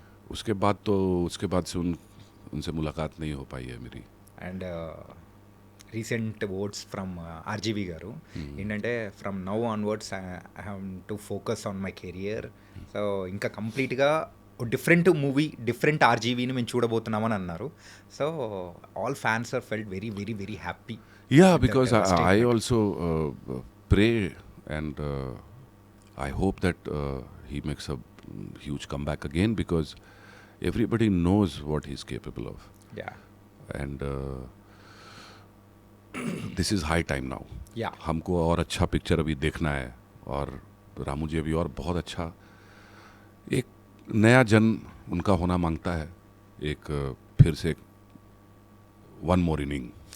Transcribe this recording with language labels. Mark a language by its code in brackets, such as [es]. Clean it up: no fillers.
[hi] उसके बाद से उनसे मुलाकात नहीं हो पाई है मेरी। [en] and recent words from RGV [te] గారు ఏంటంటే, [en] From now onwards I have to focus on my career. [te] So ఇంకా కంప్లీట్గా డిఫరెంట్ మూవీ, డిఫరెంట్ ఆర్జీవీని మేము చూడబోతున్నామని అన్నారు. [en] So all fans are felt very very very happy. Yeah, because I also pray and I hope that he makes a huge comeback again, because everybody knows what he's capable of. Yeah. And this is high time now. Yeah. [hi] हमको और अच्छा picture अभी देखना है, और रामू जी अभी और बहुत अच्छा एक नया जन उनका होना मांगता है। एक फिर से [en] one more inning.